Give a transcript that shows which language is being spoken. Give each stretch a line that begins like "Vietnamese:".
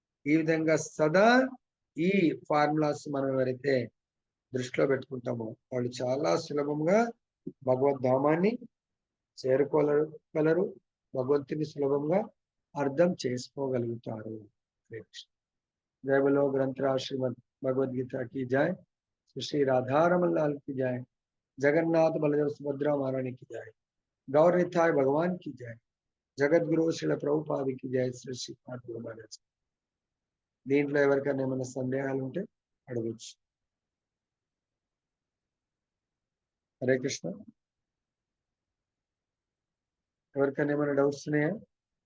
Telugu: ఈ విధంగా సదా ఈ ఫార్ములాస్ మనం ఎవరైతే దృష్టిలో పెట్టుకుంటామో వాళ్ళు చాలా సులభంగా భగవద్ధామాన్ని చేరుకోగలరు, భగవంతుని సులభంగా అర్థం చేసుకోగలుగుతారు.
Hindi: जय बोलो ग्रंथराज श्रीमद भगवद गीता की जय। श्री राधारमन लाल की जय। जगन्नाथ बलदेव सुभद्रा महारानी की जय। गौर निताय भगवान की जय। जगत गुरु श्रील ప్రభుపాద की जय।
Telugu: श्री శ్రీపాద గురు మహారాజ్. దీంట్లో ఎవరికైనా ఏమైనా సందేహాలు ఉంటే అడగచ్చు. హరే కృష్ణ. ఎవరికైనా ఏమైనా డౌట్స్ ఉన్నాయా?